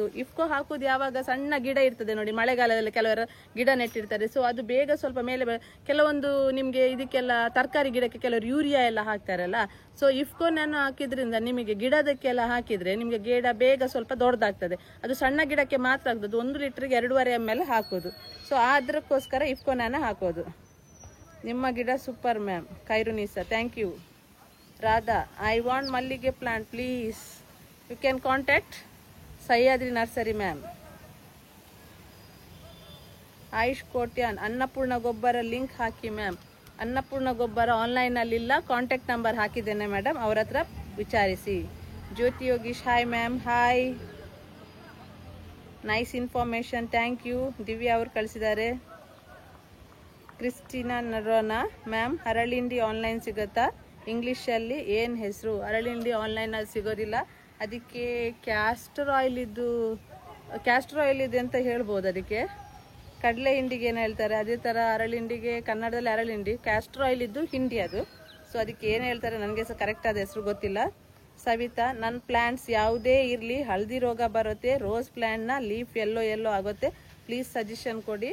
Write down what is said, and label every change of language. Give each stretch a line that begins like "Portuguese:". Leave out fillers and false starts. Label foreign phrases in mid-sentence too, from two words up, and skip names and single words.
Kannada: ಇಫ್ಕೋ ಹಾಕೋದು ಯಾವಾಗ ಸಣ್ಣ ಗಿಡ ಇರ್ತದೆ ನೋಡಿ, ಮಳೆಗಾಲದಲ್ಲಿ ಕೆಲವರು ಗಿಡ ನೆಟ್ಟಿರ್ತಾರೆ, ಸೊ ಅದು ಬೇಗ ಸ್ವಲ್ಪ ಮೇಲೆ ಕೆಲವೊಂದು ನಿಮಗೆ ಇದಕ್ಕೆಲ್ಲ ತರಕಾರಿ ಗಿಡಕ್ಕೆ ಕೆಲವರು ಯೂರಿಯಾ ಎಲ್ಲ ಹಾಕ್ತಾರಲ್ಲ, ಸೊ ಇಫ್ಕೋ ನ್ಯಾನೋ ಹಾಕಿದ್ರಿಂದ ನಿಮಗೆ ಗಿಡದಕ್ಕೆಲ್ಲ ಹಾಕಿದ್ರೆ ನಿಮಗೆ ಗಿಡ ಬೇಗ ಸ್ವಲ್ಪ ದೊಡ್ಡದಾಗ್ತದೆ. ಅದು ಸಣ್ಣ ಗಿಡಕ್ಕೆ ಮಾತ್ರ ಆಗ್ತದೆ, 1 ಲೀಟ್ರಿಗೆ 2.5 ml ಹಾಕೋದು. ಸೊ ಅದಕ್ಕೋಸ್ಕರ ಇಫ್ಕೋ ನ್ಯಾನೋ ಹಾಕೋದು. ನಿಮ್ಮ ಗಿಡ
English: super ma'am.
Kannada: ಖೈರುನಿಸಾ,
English: thank you. Radha, I want Mallige plant, please. You can contact Sahyadri Nursery, ma'am.
Kannada: ಐಶ್ ಕೋಟ್ಯಾನ್, ಅನ್ನಪೂರ್ಣ ಗೊಬ್ಬರ ಲಿಂಕ್ ಹಾಕಿ, ಮ್ಯಾಮ್. ಅನ್ನಪೂರ್ಣ ಗೊಬ್ಬರ ಆನ್ಲೈನ್ ಅಲ್ಲಿಲ್ಲ,
English: contact number
Kannada: ಹಾಕಿದೀನೆ, ಮೇಡಂ. ಅವರ ಹತ್ರ ವಿಚಾರಿಸಿ. ಜ್ಯೋತಿ ಯೋಗೀಶ್, ಹಾಯ್, ಮ್ಯಾಮ್. ಹಾಯ್.
English: Nice information, thank you.
Kannada: ದಿವ್ಯ ಅವರು ಕಳಿಸಿದಾರೆ. ಕ್ರಿಸ್ಟಿನಾ ನರೋನಾ, ಮ್ಯಾಮ್. ಹರಳಿಂಡಿ ಆನ್ಲೈನ್ ಸಿಗ್ತಾ. ಇಂಗ್ಲೀಷಲ್ಲಿ ಏನು ಹೆಸರು? ಅರಳಿಂಡಿ ಆನ್ಲೈನಲ್ಲಿ ಸಿಗೋದಿಲ್ಲ, ಅದಕ್ಕೆ
English: castor oil
Kannada: ಇದೆ ಅಂತ ಹೇಳ್ಬೋದು. ಅದಕ್ಕೆ ಕಡಲೆ ಹಿಂಡಿಗೆ ಏನು ಹೇಳ್ತಾರೆ ಅದೇ ಥರ ಅರಳಿಂಡಿಗೆ ಕನ್ನಡದಲ್ಲಿ ಅರಳಿಂಡಿ,
English: castor oil
Kannada: ಇದ್ದು ಹಿಂಡಿ ಅದು. ಸೊ ಅದಕ್ಕೆ ಏನು ಹೇಳ್ತಾರೆ ನನಗೆ ಸಹ ಕರೆಕ್ಟ್ ಆದ ಹೆಸರು ಗೊತ್ತಿಲ್ಲ. ಸವಿತಾ, ನನ್ನ ಪ್ಲ್ಯಾಂಟ್ಸ್ ಯಾವುದೇ ಇರಲಿ ಹಳದಿ ರೋಗ ಬರುತ್ತೆ,
English: rose plant's leaf yellow
Kannada: ಆಗುತ್ತೆ,
English: please suggestion
Kannada: ಕೊಡಿ.